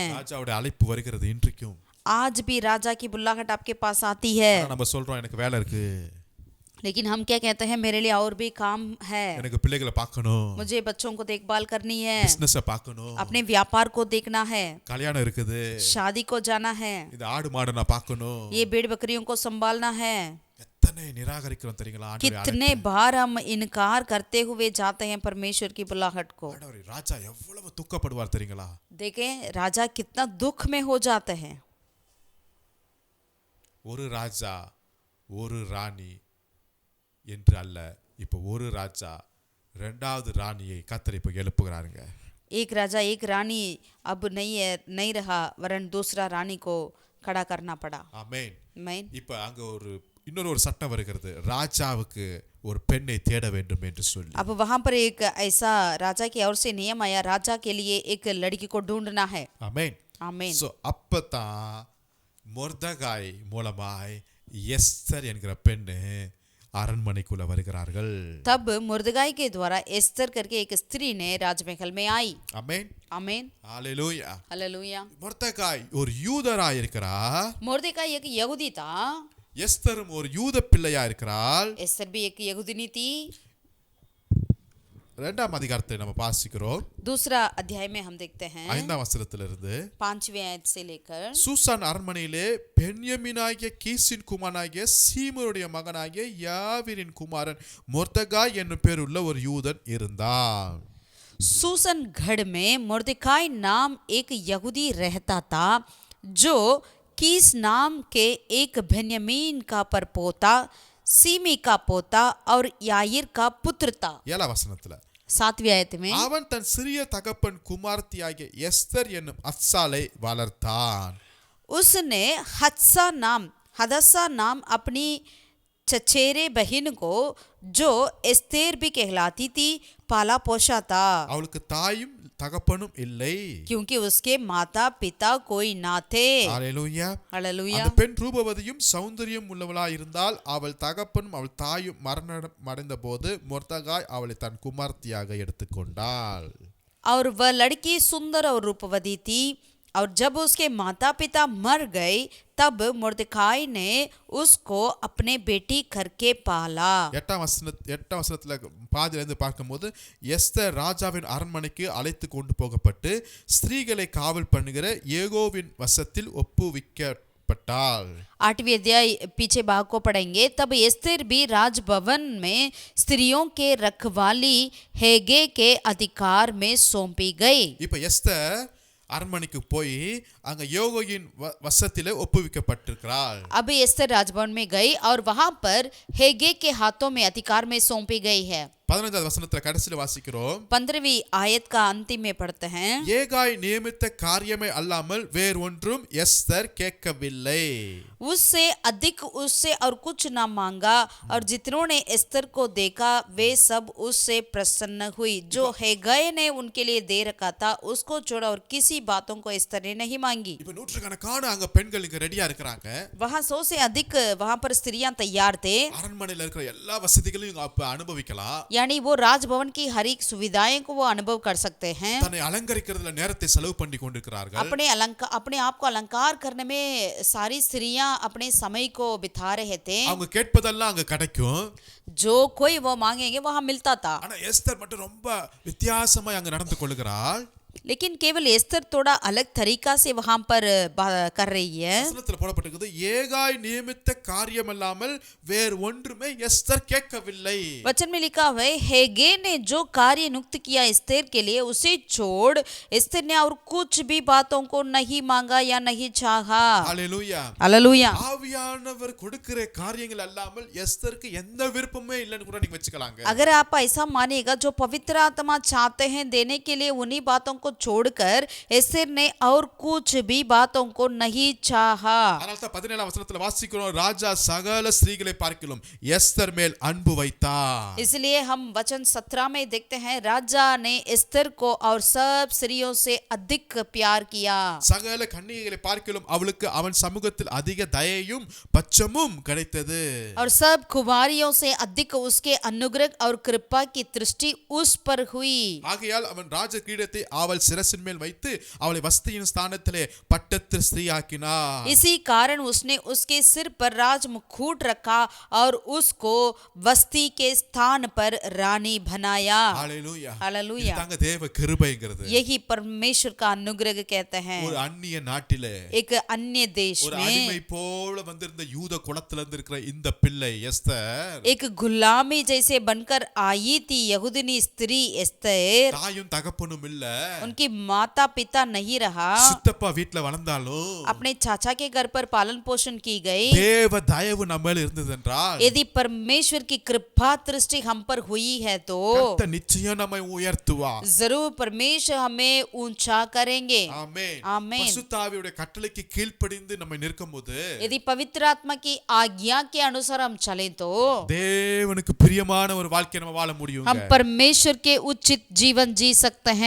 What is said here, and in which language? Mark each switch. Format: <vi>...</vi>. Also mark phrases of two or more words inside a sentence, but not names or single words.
<ta>ராஜாவுடைய அழைப்பு வருகிறது இன்றைக்கும்.</ta> <hi>आज भी राजा की बुल्लाहट आपके पास आती है,</hi> <ta>ஆனா நம்ம சொல்றோம் எனக்கு வேலை இருக்கு,</ta> <hi>लेकिन हम क्या कहते हैं, मेरे लिए और भी काम है,</hi> <ta>எனக்கு பிள்ளைகளை பார்க்கணும்,</ta> <hi>मुझे बच्चों को देखभाल करनी है,</hi> <ta>பிசினஸ பார்க்கணும்,</ta> <hi>अपने व्यापार को देखना है,</hi> <ta>கல்யாணம் இருக்குது,</ta> <hi>शादी को जाना है,</hi> <ta>இந்த ஆடு மாடு நான் பார்க்கணும்.</ta> <hi>ये भेड़ बकरियों को संभालना है।</hi> <ta>எத்தனை நிராகரிக்கிறோம் தெரியுங்களா?</ta> <hi>कितने बार हम इनकार करते हुए जाते हैं परमेश्वर की बुलाहट को।</hi> <ta>ஆண்டவரே, ராஜா எவ்வளவு துக்கப்படுவார் தெரியுங்களா?</ta> <hi>देखें राजा कितना दुख में हो जाते हैं।</hi> <ta>ஒரு ராஜா ஒரு ராணி என்று அல்ல, இப்போ ஒரு ராஜா இரண்டாவது ராணியை கர்த்தர் இப்போ எழுப்புகிறாருங்க.</ta> <hi>एक राजा एक रानी अब नहीं रहा, वरन दूसरा रानी को खड़ा करना पड़ा।</hi> <ta>ஆமென்.</ta> <hi>आमीन।</hi> <ta>இப்போ அங்க இன்னொரு சட்டம் வருகிறது, ராஜாவுக்கு ஒரு பெண்ணை தேட வேண்டும் என்று சொல்லி.</ta> <hi>अब वहां पर एक ऐसा राजा की ओर से नियम आया, राजा के लिए एक लड़की को ढूंढना है।</hi> <ta>ஆமென்.</ta> <hi>आमीन।</hi> <ta>சோ அப்பதான் மொர்தகாய் மூலமாய் எஸ்தர் என்கிற பெண்ணு அரண்மனைக்குள்ள வருகிறார்கள்.</ta> <hi>तब मुर्दगाई के द्वारा एस्तर करके एक स्त्री ने राजमहल में आई।</hi> <ta>ஆமென்.</ta> <hi>आमीन।</hi> <ta>ஹalleluya.</ta> <hi>हालेलुया।</hi> <ta>மொர்தகாய் ஒரு யூதராய் இருக்கிறார்,</ta> <hi>मुर्दगाई एक यहूदी था,</hi> <ta>எஸ்தரும் ஒரு யூத பிள்ளையா இருக்கிறாள்.</ta> <hi>एस्तर भी एक यहूदिनी थी।</hi> <ta>இரண்டாம் அதிகாரத்தை நம்ம வாசிக்கிறோம்.</ta> <hi>दूसरा अध्याय में हम देखते हैं</hi> <ta>5ஆம் வசனத்திலிருந்து,</ta> <hi>5वें आयत से लेकर,</hi> <ta>சூசான் அரண்மனையிலே பென்யமீனாகிய கீசின் குமாரனாகிய சீமருடைய மகனாகிய யாவீரின் குமாரன் மொர்தகாய் என்னும் பேருள்ள ஒரு யூதன் இருந்தான்.</ta> <hi>सूसन गढ़ में मुर्दकाई नाम एक यहूदी रहता था, जो कीस नाम के एक बेन्यामीन का परपोता, सीमी का पोता और याईर का पुत्र था।</hi> <ta>7ஆம் वசனத்துல,</ta> <hi>7वीं आयत में,</hi> <ta>அவன் தன் சிறிய தகப்பன் குமார்த்தியாகிய எஸ்தர் என்னும் அத்சாலை வளர்த்தான்.</ta> <hi>उसने हदसा नाम अपनी चचेरे बहन को, जो एस्तेर भी कहलाती थी, पाला पोषा था,</hi> <ta>அவளுக்கு தாயும் தகப்பனும் இல்லை.</ta> <hi>क्योंकि उसके माता पिता कोई ना थे।</hi> <ta>ஹalleluya.</ta> <hi>हालेलुया।</hi> <ta>அந்த பெண் ரூபவதியும் சௌந்தரியம் உள்ளவளாய் இருந்தால், அவள் தகப்பனும் அவள் தாயும் மரணம் அடைந்த போது மொர்தகாய் அவளை தன் குமார்த்தியாக எடுத்துக்கொண்டாள்.</ta> <hi>और वह लड़की सुंदर और रूपवती थी, और जब उसके माता पिता मर गए, तब मुर्दकाई ने उसको अपने बेटी करके पाला।</hi> <ta>8ஆம் வசனத்துல பாதியில இருந்து பார்க்கும்போது, எஸ்தர் ராஜாவின் அரண்மனைக்கு அழைத்து கொண்டு போகப்பட்டு ஸ்திரீகளை காவல் பண்ணுகிற ஏகோவின் வசத்தில் ஒப்புவிக்கப்பட்டாள்.</ta> <hi>8वीं अध्याय पीछे भाग को पढ़ेंगे। तब एस्तेर भी राजभवन में स्त्रियों के रखवाली हेगे के अधिकार में सौंपी गई।</hi> <ta>இப்ப எஸ்தர் அரண்மனைக்கு போய் அங்க யோகோயின் வசத்திலே ஒப்புவிக்கப்பட்டிருக்கிறாள்.</ta> <hi>अब एस्तेर राजभवन में गई और वहां पर हेगे के हाथों में अधिकार में सौंपी गई है।</hi> <ta>15வது வசனத்துல கடைசியில வாசிக்கிறோம்,</ta> <hi>15वीं आयत का अंतिम में पढ़ते हैं,</hi> <ta>ஏகாய் நியமித்த காரியமே அல்லாமல் வேறு ஒன்றும் எஸ்தர் கேட்கவில்லை.</ta> <hi>उससे अधिक उससे और कुछ ना मांगा, और जितनों ने एस्तर को देखा वे सब उससे प्रसन्न हुई। जो हेगाय ने उनके लिए दे रखा था उसको छोड़ा, और किसी बातों को एस्तर ने नहीं मांगी।</hi> <ta>இப்ப நூற்றுக்கணக்கான அங்க பெண்கள் இங்க ரெடியா இருக்கிறாங்க.</ta> <hi>वहां 100 से अधिक वहां पर स्त्रियां तैयार थे,</hi> <ta>அரண்மனையில இருக்கிற எல்லா வசதிகளையும் இவங்க அப்ப அனுபவிக்கலாம்.</ta> <hi>यानी वो राजभवन की हर एक सुविधाएं को वो अनुभव कर सकते हैं।</hi> <ta>தன்னை அலங்கரிக்கிறதுல நேரத்தை செலவு பண்ணி கொண்டிருக்கிறார்கள்.</ta> <hi>अपने आप को अलंकार करने में सारी स्त्रियां अपने समय को बिता रहे थे।</hi> <ta>அவங்க கேட்பதெல்லாம் அங்க கிடைக்கும்.</ta> <hi>जो कोई वो मांगेंगे वहां मिलता था।</hi> <ta>ஆனா எஸ்தர் மட்டும் ரொம்ப வித்தியாசமா அங்க நடந்து கொள்கிறாள்.</ta> <hi>लेकिन केवल एस्तर थोड़ा अलग तरीका से वहां पर कर रही है।</hi> <ta>வசனத்துல போடப்பட்டிருக்குது, ஏகாய் நியமித்த காரியம் அல்லாமல் வேறு ஒன்றுமே எஸ்தர் கேட்கவில்லை.</ta> <hi>वचन में लिखा हुआ है, हेगे ने जो कार्य नियुक्त किया एस्तेर के लिए, उसे छोड़ एस्तेर ने और कुछ भी बातों को नहीं मांगा या नहीं चाहा।</hi> <ta>ஹalleluya.</ta> <hi>हालेलुया।</hi> <ta>ஆவியானவர் கொடுக்கிற காரியங்கள் அல்லாமல் எஸ்தருக்கு எந்த விருப்பமே இல்லைன்னு கூட நீங்க வெச்சுக்கலாங்க.</ta> <hi>अगर आप ऐसा मानिएगा, जो पवित्र आत्मा चाहते हैं देने के लिए, उन्हीं बातों को छोड़कर एस्तेर ने और कुछ भी बातों को नहीं चाहा।</hi> <ta>அதனால தான் 17ஆம் வசனத்துல வாசிக்கிறோம், ராஜா சகல ஸ்திரீகளை பார்க்கிலும் எஸ்தர் மேல் அன்பு வைத்தார்.</ta> <hi>इसलिए हम वचन 17 में देखते हैं राजा ने एस्तेर को और सब स्त्रियों से अधिक प्यार किया।</hi> <ta>சகல கன்னிகைகளை பார்க்கிலும் அவளுக்கு அவன் சமூகத்தில் அதிக தயையும் பட்சமும் கிடைத்தது.</ta> <hi>और सब कुमारियों से अधिक उसके अनुग्रह और कृपा की दृष्टि उस पर हुई।</hi> <ta>ஆகையால் அவன் ராஜ கிரீடத்தை அவள் சிரசின் மேல் வைத்து அவளை வஸ்தியின் ஸ்தானத்திலே பட்டத்து ஸ்திரீயாக்கினார்.</ta> <hi>इसी कारण उसने उसके सिर पर राज मुकुट रखा और उसको वस्ती के स्थान पर रानी बनाया।</hi> <ta>ஹalleluya.</ta> <hi>हालेलुया।</hi> <ta>இதுதாங்க தேவ கிருபைங்கிறது.</ta> <hi>यही परमेश्वर का अनुग्रह कहते हैं।</hi> <ta>ஒரு அந்நிய நாட்டிலே</ta> <hi>एक अन्य देश</hi> <ta>ஒரு</ta> <hi>में</hi> <ta>அடிமை போல வந்திருந்த யூத குலத்துல இருந்து இருக்கிற இந்த பிள்ளை எஸ்தர்</ta> <hi>एक गुलामी जैसे बनकर आई थी यहूदनी स्त्री एस्तेर।</hi> <ta>தாயும் தகப்பனும் இல்ல,</ta> <hi>उनकी माता पिता नहीं रहा,</hi> <ta>சித்தப்பா வீட்டுல வளர்ந்தாலும்</ta> <hi>अपने चाचा के घर पर पालन पोषण की गई।</hi> <ta>தேவ தயவு நம்ம மேல இருந்தது என்றால்</ta> <hi>यदि परमेश्वर की कृपा दृष्टि हम पर हुई है तो</hi> <ta>கர்த்தர் நிச்சயம் நம்மை உயர்த்துவார்.</ta> <hi>जरूर परमेश्वर हमें ऊंचा करेंगे।</hi> <ta>ஆமென். ஆமென்। பரிசுத்த ஆவியுடைய கட்டளைக்கு கீழ்ப்படிந்து நம்ம நிற்கும்போது</ta> <hi>यदि पवित्र आत्मा की आज्ञा के अनुसार हम चलें तो</hi> <ta>தேவனுக்கு பிரியமான ஒரு வாழ்க்கை நம்ம வாழ முடியும்.</ta> <hi>हम परमेश्वर के उचित जीवन जी सकते हैं।</hi>